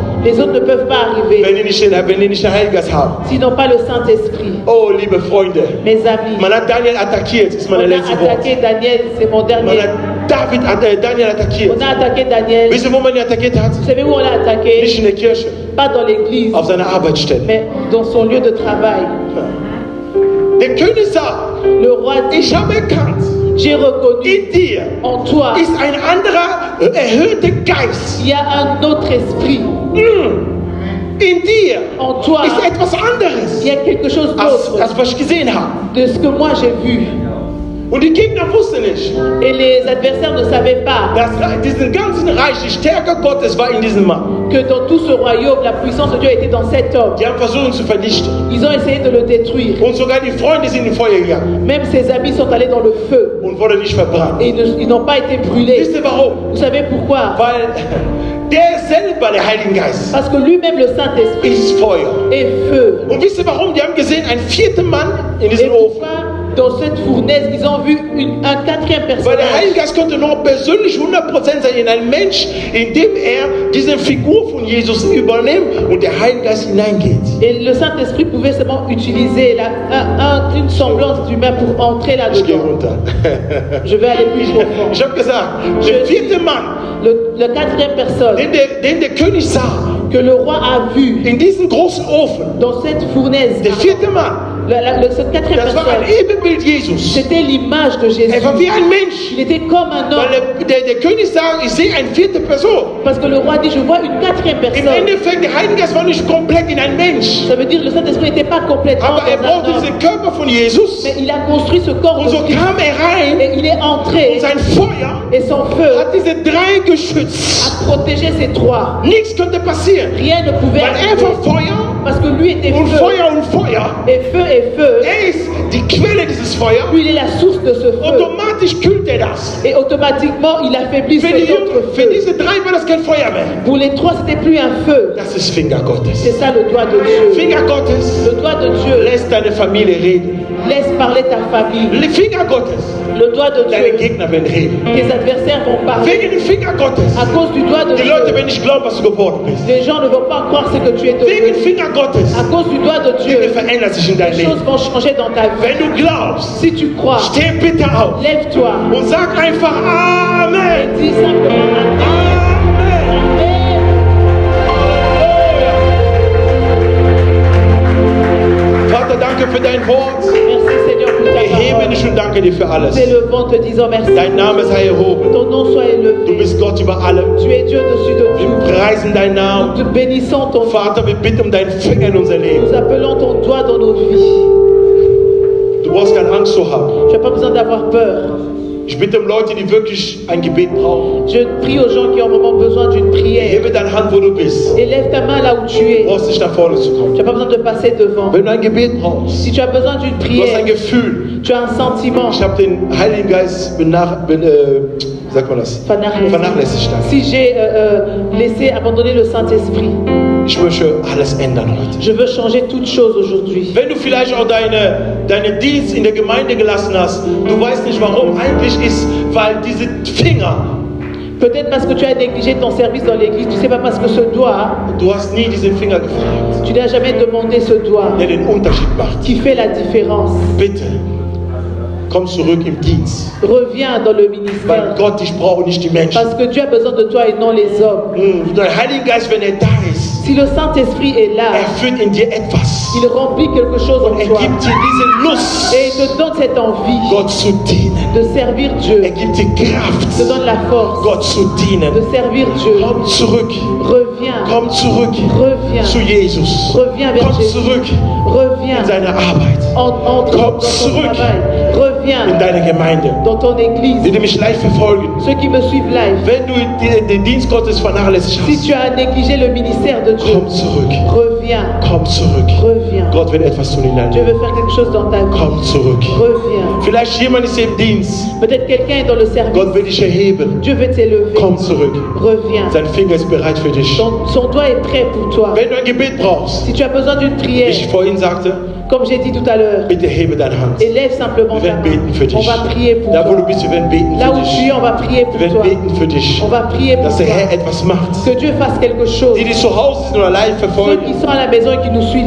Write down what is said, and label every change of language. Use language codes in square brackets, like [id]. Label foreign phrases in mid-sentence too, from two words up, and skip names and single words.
[fr] les autres ne peuvent pas arriver [de] wenn die nicht den Heiligen Geist haben. [fr] s'ils n'ont pas le Saint-Esprit. [de] Oh, liebe Freunde, [fr] Mes amis, [de] man hat Daniel attackiert, ist meine [fr] on a [de] letzte Wort. [fr] attaqué Daniel, c'est mon [de] Man [fr] dernier. [de] hat Daniel attackiert. [fr] On a attaqué Daniel. [de] Wisst ihr, wo man ihn attackiert hat? [fr] Vous savez où on l'a attaqué? [de] Nicht in der Kirche, [fr] Pas dans l'église, [de] auf seiner Arbeitsstelle. [fr] mais dans son lieu de travail. [de] Der König sagt, [fr] Le roi dit, [de] ich habe erkannt, [fr] j'ai reconnu [de] in dir [fr] en toi, [de] ist ein anderer, erhöhter Geist. [fr] il y a un autre esprit. [de] In dir [fr] En toi, [de] ist etwas anderes, [fr] il y a quelque chose [de] als, [fr] d'autre [de] als was ich gesehen habe. [fr] de ce que moi j'ai vu. [de] Und die Gegner wussten nicht, [fr] Et les adversaires ne savaient pas [de] dass diesen ganzen Reich, die Stärke Gottes war in diesem Mann. [fr] que dans tout ce royaume, la puissance de Dieu était dans cet homme. [de] Die haben versucht, ihn zu vernichten. [fr] Ils ont essayé de le détruire. [de] Und sogar die Freunde sind in Feuer gegangen [fr] Même ses amis sont allés dans le feu [de] und wurden nicht verbrannt. [fr] et ils n'ont pas été brûlés. [de] Wisst ihr warum? [fr] Vous savez pourquoi? [de] Weil der selber, der Heilige Geist, [fr] Parce que lui-même, le Saint-Esprit, [de] ist Feuer. [fr] est feu. [de] Und wisst ihr warum? Die haben gesehen, ein vierter Mann in [fr] Et [de] diesem Ofen. [fr] pourquoi, dans cette fournaise, ils ont vu un quatrième [de] Weil der Heilige [fr] personnage? [de] Geist konnte nur persönlich 100% sein in einem Mensch, indem er diese Figur von Jesus übernimmt und der Heilige Geist hineingeht. [fr] Et le Saint-Esprit pouvait seulement utiliser une semblance d'humain pour entrer [de] Ich gehe [fr] là-dedans. [de] runter. [fr] Je vais aller plus profond. [de] Ich habe gesagt, der vierte Mann, [fr] Le quatrième personne [de] den der König sah, [fr] que le roi a vu [de] in diesem großen Ofen, [fr] dans cette fournaise, [de] der vierte Mann, [fr] cette quatrième [de] das war ein [fr] personne, [de] Ebenbild Jesus. [fr] c'était l'image de Jésus. [de] Er war wie ein Mensch. [fr] Il était comme un homme. [de] Weil der König sagt, ich sehe eine vierte Person. [fr] Parce que le roi dit, je vois une quatrième [de] Im [fr] personne. [de] Endeffekt, der Heilige Geist war nicht komplett in ein Mensch. [fr] Ça veut dire que le Saint-Esprit n'était pas complètement [de] Aber er [fr] dans un [de] brauchte [fr] homme. [de] diesen Körper von Jesus. [fr] Mais il a construit ce corps [de] Und [fr] de [de] so [fr] Christ. [de] kam er rein [fr] Et il est entré. [de] und sein Feuer [fr] Et son feu [de] hat diese drei geschützt. [fr] a protégé ces trois. [de] Nichts konnte passieren. [fr] Rien ne pouvait [de] Weil er [fr] arriver. [de] war Feuer [fr] Parce que lui était [de] und [fr] feu. [de] Feuer und Feuer. [fr] Et feu et feu. [de] Er ist die Quelle dieses Feuers. [fr] Lui, il est la source de de ce feu. [de] automatisch kühlt er das. [fr] Et automatiquement, il affaiblit [de] Für, die [fr] cet autre [de] Jünger, für [fr] feu. [de] diese drei war das kein Feuer mehr. [fr] Pour les trois, c'était plus un feu. [de] Das ist Finger Gottes. [fr] C'est ça le doigt de Dieu. [de] Finger Gottes [fr] Le doigt de Dieu [de] lässt deine Familie reden. [fr] laisse parler ta famille. [de] Le Finger Gottes, [fr] Le doigt de [de] deine [fr] Dieu, [de] Gegner werden reden. [fr] tes adversaires vont parler. [de] Wegen dem Finger Gottes. [fr] À cause du doigt de [de] Die Leute [fr] Dieu, [de] werden nicht glauben, was du geworden bist. [fr] les gens ne vont pas croire ce que tu es [de] Wegen [fr] devenu. [de] Finger Gottes. [fr] À cause du doigt de Dieu, [de] Dinge verändern sich in deinem [fr] les choses [de] Leben. [fr] vont changer dans ta vie. [de] Wenn du glaubst, [fr] Si tu crois, [de] steh bitte auf [fr] lève-toi [de] und sag einfach Amen. [fr] et dis simplement [de] Amen. [fr] Amen. [de] Vater, danke für dein Wort. [fr] Merci Seigneur pour ta [de] Erhebe [fr] parole. [de] dich und danke dir für alles. [fr] Nous élevons te disant merci. [de] Dein Name sei erhoben. [fr] Ton nom soit [de] Du [fr] élevé. [de] bist Gott über allem. [fr] Tu es Dieu dessus de [de] Wir [fr] tout. [de] preisen deinen Namen. [fr] Nous te bénissons ton nom. [de] Vater, wir bitten um deinen Finger in unser Leben. [fr] Nous appelons ton doigt dans nos vies. [de] Du brauchst keine Angst zu haben. [fr] Tu n'as pas besoin d'avoir peur. [de] Ich bitte um Leute, die wirklich ein Gebet brauchen. [fr] Je prie aux gens qui ont vraiment besoin d'une prière. [de] Hebe deine Hand, wo du bist. [fr] Et lève ta main là où tu es. [de] Du brauchst nicht nach vorne zu kommen. [fr] Tu n'as pas besoin de passer devant. [de] Wenn du ein Gebet brauchst, [fr] Si tu as besoin d'une [de] du hast ein [fr] prière, [de] Gefühl. [fr] tu as un sentiment. [de] Ich habe den Heiligen Geist wie sagt man das? Vernachlässigt. [fr] Si j'ai laissé abandonner le Saint-Esprit, [de] Ich möchte alles ändern heute. [fr] je veux changer toute chose aujourd'hui. [de] Wenn du vielleicht auch deinen Dienst in der Gemeinde gelassen hast, du weißt nicht warum, eigentlich ist, weil diese Finger, [fr] Peut-être parce que tu as négligé ton service dans l'église, tu ne sais pas parce que ce doigt, [de] du hast nie diesen Finger gefragt, [fr] tu n'as jamais demandé ce doigt [de] der den Unterschied macht. [fr] qui fait la différence. [de] Bitte, komm zurück im Dienst. [fr] Reviens dans le [de] Weil [fr] ministère. [de] Gott dich braucht und nicht die Menschen. [fr] Parce que Dieu a besoin de toi et non les hommes. [de] Der Heilige Geist, wenn er da ist, [fr] Si le Saint-Esprit est là, [de] erfüllt in dir etwas. [fr] il remplit quelque chose en [de] Er [fr] toi. [de] gibt dir diese Lust, [fr] Et il te donne cette envie [de] Gott zu dienen. [fr] de servir Dieu. [de] Er gibt dir [fr] Il te [de] Kraft, [fr] donne la force [de] Gott zu dienen. [fr] de servir Dieu. [de] Komm zurück, [fr] Reviens. [de] komm zurück [fr] Reviens. [de] zu Jesus. [fr] Reviens vers [de] Komm [fr] Jésus. [de] zurück [fr] Reviens. [de] in seine Arbeit, [fr] Entre [de] Komm [fr] dans ton [de] zurück. [fr] travail. [de] in [fr] Reviens [de] deine Gemeinde, [fr] dans ton église. [de] die mich live verfolgen. [fr] Ceux qui me suivent live. [de] Wenn du den Dienst Gottes vernachlässigt [fr] Si [de] hast, [fr] tu as négligé le ministère de Dieu, [de] komm zurück, [fr] reviens. [de] komm zurück. [fr] Reviens. [de] Gott wird etwas tun in deinem [fr] Dieu [de] Leben. [fr] veut faire quelque chose dans ta vie. [de] Komm zurück. [fr] Reviens. [de] Vielleicht jemand ist im Dienst. [fr] Peut-être quelqu'un est dans le service. [de] Gott will dich erheben. [fr] Dieu veut t'élever. [de] Komm zurück. [fr] Reviens. [de] Sein Finger ist bereit für dich. [fr] Son doigt est prêt pour toi. [de] Wenn du ein Gebet brauchst, [fr] Si tu as besoin d'une [de] wie [fr] prière, [de] ich vorhin sagte, [fr] comme j'ai dit tout à l'heure, [de] bitte hebe deine Hand. [fr] élève simplement [de] Wir [fr] ta [de] werden beten für [fr] main. On [de] dich. [fr] va prier pour [de] Da wo du [fr] toi. [de] bist, wir werden beten [fr] Là [de] für [fr] où tu [de] dich. [fr] es, on va prier pour [de] Wir werden [fr] toi. [de] beten für dich. [fr] On va prier pour [de] Dass der Herr [fr] toi. [de] etwas macht. [fr] Que Dieu fasse quelque chose. [de] Die zu Hause sind oder live [fr] Ceux qui [de] verfolgen, [fr] sont à la maison et qui nous suivent là,